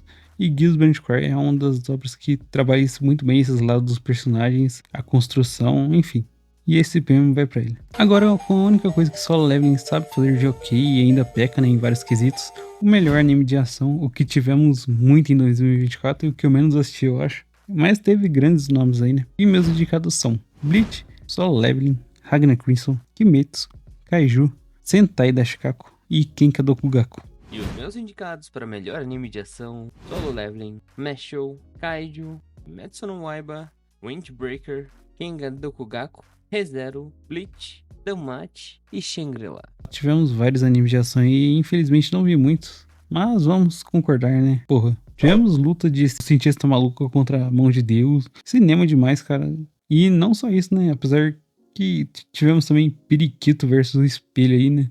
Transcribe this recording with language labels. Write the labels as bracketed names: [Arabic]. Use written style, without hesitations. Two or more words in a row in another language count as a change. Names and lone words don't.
[Portuguese] E Gears Branch Cry é uma das obras que trabalha isso muito bem, esses lados dos personagens, a construção, enfim. E esse prêmio vai pra ele. Agora, com a única coisa que Solo Leveling sabe fazer de ok e ainda peca, né, em vários quesitos, o melhor anime de ação, o que tivemos muito em 2024 e o que eu menos assisti, eu acho. Mas teve grandes nomes aí, né? E meus indicados são Bleach, Solo Leveling, Ragnar Crimson, Kimetsu, Kaiju, Sentai Dashikaku e Kenka Dokugaku. E os meus indicados para melhor anime de ação: Solo Leveling, Meshou, Kaiju, Metsu no Waiba, Windbreaker, Kenga Dokugaku, Re:Zero, Bleach, Danmachi e Shangri-La. Tivemos vários animes de ação e infelizmente não vi muitos, mas vamos concordar, né? Porra, tivemos luta de cientista maluco contra a mão de Deus, cinema demais, cara. E não só isso, né? Apesar que tivemos também Periquito versus Espelho aí, né?